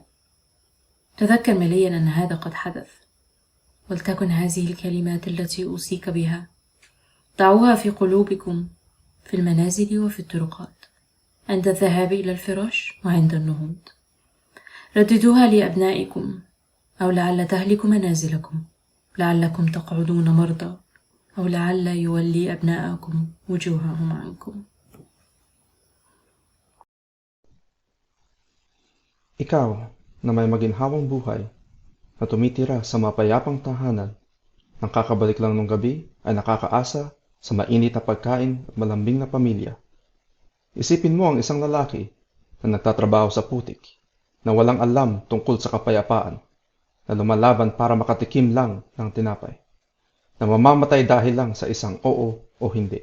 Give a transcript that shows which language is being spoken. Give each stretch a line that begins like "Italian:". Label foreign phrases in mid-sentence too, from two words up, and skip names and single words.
Arabic: تذكر مليا أن هذا قد حدث، ولتكن هذه الكلمات التي أوصيك بها ضعوها في قلوبكم في المنازل وفي الطرقات، عند الذهاب إلى الفراش وعند النهوض. رددوها لأبنائكم، أو لعل تهلك منازلكم، لعلكم تقعدون مرضى، أو لعل يولي أبناءكم وجوههم عنكم.
Filipino: Ikaw na may maginhawang buhay na tumitira sa mapayapang tahanan, nang kakabalik lang nung gabi ay nakakaasa sa mainit na pagkain at malambing na pamilya. Isipin mo ang isang lalaki na nagtatrabaho sa putik, na walang alam tungkol sa kapayapaan, na lumalaban para makatikim lang ng tinapay, na mamamatay dahil lang sa isang oo o hindi.